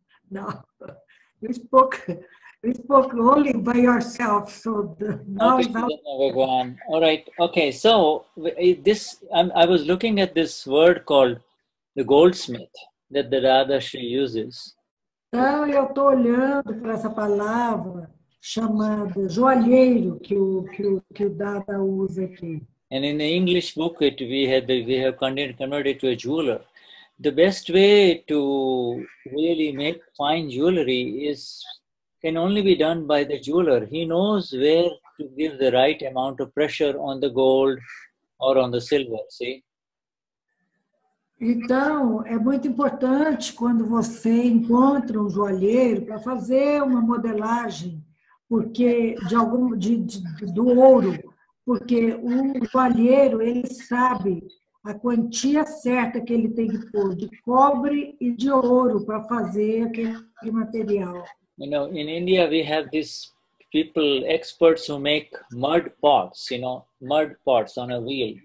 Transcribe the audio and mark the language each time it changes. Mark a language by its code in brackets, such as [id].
[en] No, you spoke only by yourself. So now. All right. Okay. So I was looking at this word called the goldsmith that the Dadashri uses. [pt] Então, eu estou olhando para essa palavra chamada joalheiro que o Dada usa aqui. [en] And in the English book, we have converted to a jeweler. The best way to really make fine jewelry can only be done by the jeweler. He knows where to give the right amount of pressure on the gold or on the silver. See? [pt] Então, é muito importante quando você encontra um joalheiro para fazer uma modelagem porque do ouro, porque o joalheiro ele sabe a quantia certa que ele tem que pôr de cobre e de ouro para fazer aquele material. [en] In India we have these people, experts who make mud pots, mud pots on a wheel.